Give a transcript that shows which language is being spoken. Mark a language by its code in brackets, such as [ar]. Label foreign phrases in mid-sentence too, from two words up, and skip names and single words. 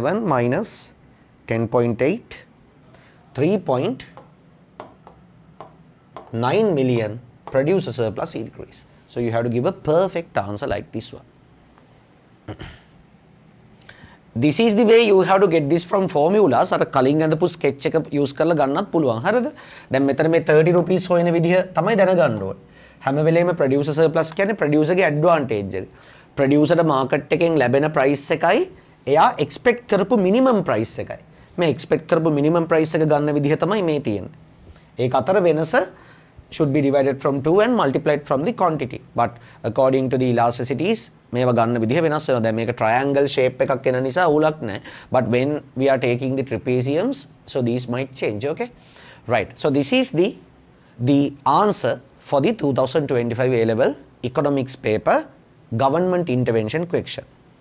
[en] 14.7 minus 10.8, 3.9 million producer surplus increase. So you have to give a perfect answer like this one. This is the way you have to get this from formulas. [si] අර කලින් ඇඳපු sketch එක use කරලා ගන්නත් පුළුවන්. හරිද? දැන් මෙතන මේ 30 rupees හොයන විදිහ තමයි දැනගන්න ඕනේ. හැම වෙලේම [en] producer surplus [si] කියන්නේ producer ගේ advantage එක. [en] producer market [si] එකෙන් ලැබෙන price එකයි එයා expect කරපු [en] minimum price [si] එකයි. මේ expect කරපු [en] minimum price [si] එක ගන්න විදිහ තමයි මේ තියෙන්නේ. ඒක අතර වෙනස [en] should be divided from 2 and multiplied from the quantity. But according to the elasticities, [si] මේවා ගන්න විදිහ වෙනස් වෙනවා. දැන් මේක [en] triangle shape [si] එකක් එන නිසා උලක් නැහැ. [en] But when we are taking the trapeziums, so these might change, okay? Right. So this is the answer for the 2025 A-level economics paper government intervention question.